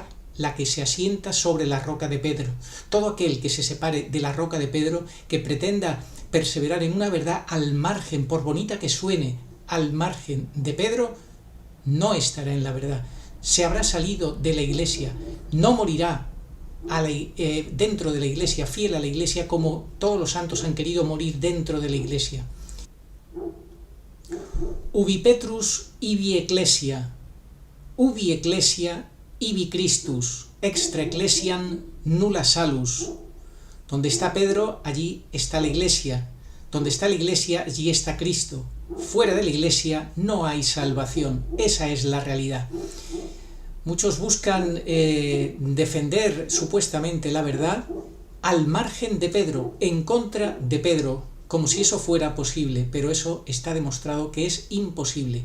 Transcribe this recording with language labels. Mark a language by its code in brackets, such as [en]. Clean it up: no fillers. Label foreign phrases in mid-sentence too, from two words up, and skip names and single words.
[es] La que se asienta sobre la roca de Pedro. Todo aquel que se separe de la roca de Pedro, que pretenda perseverar en una verdad al margen, por bonita que suene, al margen de Pedro, no estará en la verdad. Se habrá salido de la Iglesia, no morirá dentro de la Iglesia, fiel a la Iglesia, como todos los santos han querido morir dentro de la Iglesia. [la] Ubi Petrus ibi ecclesia, ubi ecclesia ibi Christus, extra ecclesiam nulla salus. [es] Donde está Pedro, allí está la Iglesia. Donde está la Iglesia, allí está Cristo. Fuera de la Iglesia no hay salvación. Esa es la realidad. Muchos buscan defender supuestamente la verdad al margen de Pedro, en contra de Pedro, como si eso fuera posible, pero eso está demostrado que es imposible.